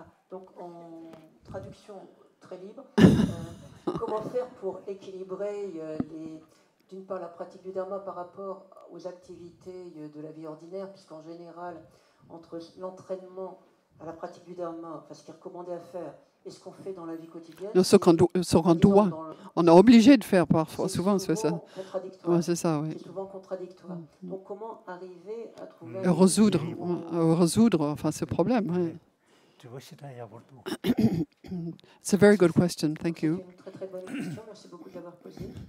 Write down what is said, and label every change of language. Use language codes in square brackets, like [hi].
[fr] Donc en traduction très libre, comment faire pour équilibrer d'une part la pratique du dharma par rapport aux activités de la vie ordinaire, puisqu'en général, entre l'entraînement à la pratique du dharma, enfin ce qui est recommandé à faire, et ce qu'on fait dans la vie quotidienne, ce qu'on doit, on est obligé de faire parfois, souvent c'est ça. Ouais, c'est ça, oui. C'est souvent contradictoire. Donc comment arriver à trouver résoudre enfin ce problème, oui. [en] It's a very good question, thank you. [fr] C'est une très très bonne question, merci beaucoup de l'avoir posée.